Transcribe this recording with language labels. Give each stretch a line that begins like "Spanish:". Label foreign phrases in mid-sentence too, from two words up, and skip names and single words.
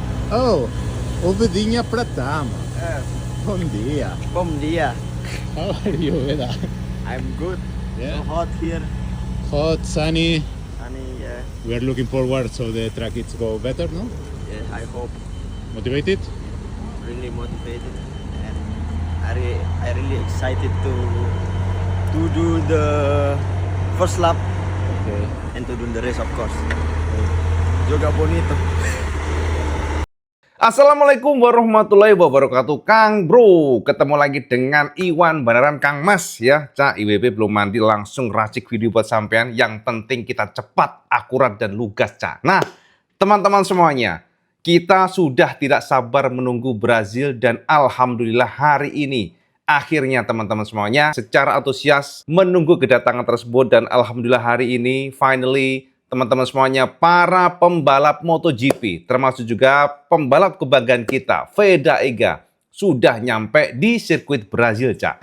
Portuguese: Oh, ovelhinha pra dama. Uh, Bom dia. Bom dia.
English: How are you, Veda? I'm good. Yeah. So hot here. Hot, sunny. Sunny. We are looking forward so the track it's go better, no? Yeah, I hope. Motivated? Really motivated, and I really excited to do the first lap Okay. and to do the race, of course.
Portuguese: Joga bonito.
Arabic: السلام عليكم ورحمة الله وبركاته, Kang Bro.
Indonesian: Ketemu lagi dengan Iwan beneran Kang Mas ya. Cak IWB belum mandi langsung racik video buat sampean. Yang penting kita cepat, akurat dan lugas, Cak. Nah, teman-teman semuanya, kita sudah tidak sabar menunggu Brazil dan alhamdulillah hari ini akhirnya teman-teman semuanya secara antusias menunggu kedatangan tersebut dan alhamdulillah hari ini finally teman-teman semuanya, para pembalap MotoGP, termasuk juga pembalap kebanggaan kita, Veda Ega, sudah nyampe di sirkuit Brazil, Cak.